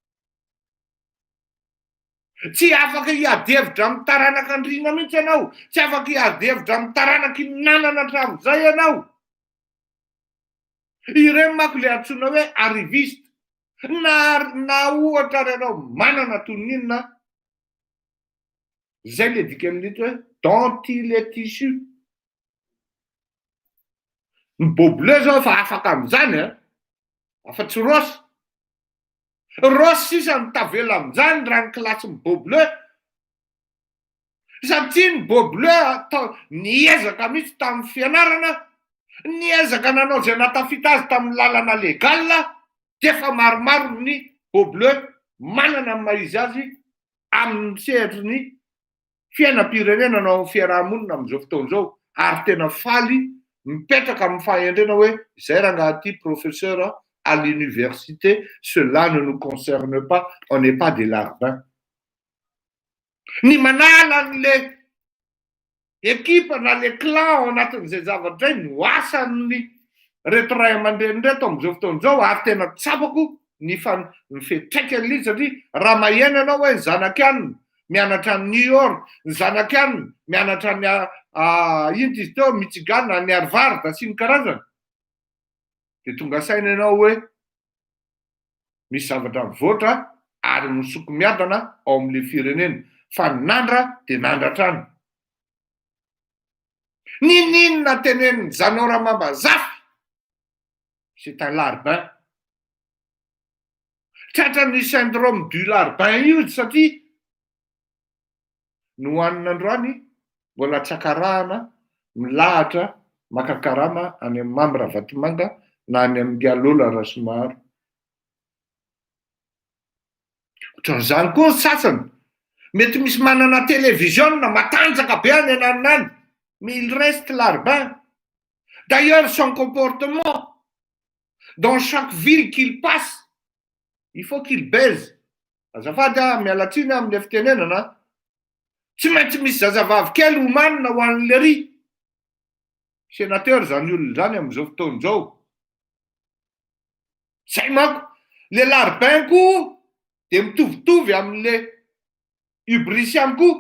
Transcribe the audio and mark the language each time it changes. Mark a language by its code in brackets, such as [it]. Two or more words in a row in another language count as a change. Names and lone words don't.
[mg] Tsy afaka hiadevitra amin'ny taranaka andriana mihitsy ianao. Tsy afaka hiadevitra amin'ny taranaka nanana hatramin'izay ianao. Ireny manko le antsoina hoe arriviste. Na ohatra renao manana toninina. Zay le dikan'ilay hoe [fr] dont il est issu. [mg] Ny bobleu zao efa afaka amin'izany a. Afa-tsy rosy. Rosy sisa mitavela amin'izany raha ny klasin'ny bobleu. Satria ny bobleu niezaka mihitsy tamin'ny fianarana. Niezaka nanao zay natafita azy tamin'ny lalana legal. Defa maromaro ny bobleu manana ny maizy azy amin'ny sehatra ny fiainam-pirenena na amin'ny fiarahamonina amin'izao fotoan'izao. Ary tena faly mipetraka amin'ny fahendrena hoe zay rangahy [fr] professeur à l'université, cela ne nous concerne pas, on n'est pas des larbins. [mg] Ny manala an'le ekipa na le clan anatin'izay zavatra zay no asan'ny reto ray aman-dreny reto amin'izao fotoan'izao ary tena tsapako ny fetraikany izy satria raha maheno ianao hoe ny zanaka any mianatra ny New York, ny zanaka any mianatra ny ino izy teo Michigan ny Harvard sy ny karazany. De tonga saina ianao hoe misy zavatra mivoatra ary misoko miadana ao amin'le firenena. Fa nandra de nandratrany. Ninona tenen'ny Zanô Ramambazafy? [fr] C'est un larbin. [mg] Tratran'ny [fr] syndrome du larbin [mg] io satria no hoanina androany mbola tsakarahana milahatra maka karama any amin'ny Mambra Vatomanga na any amin'ny Gialola Rasomaro. Ohatran'izany koa ny sasany. Mety misy manana télévision matanjaka be any ananany, [fr] mais il reste larbin. D'ailleurs, son comportement, dans chaque ville qu'il passe, il faut qu'il baise. [mg] Azafady mialatsiny amin'ny fitenenana. Tsy maintsy misy zazavavy kely homanina ho an'le ry. Sénateur zany olona zany amin'izao fotoan'izao. Zay manko, le larbin koa de mitovitovy amin'le hubris ihany koa.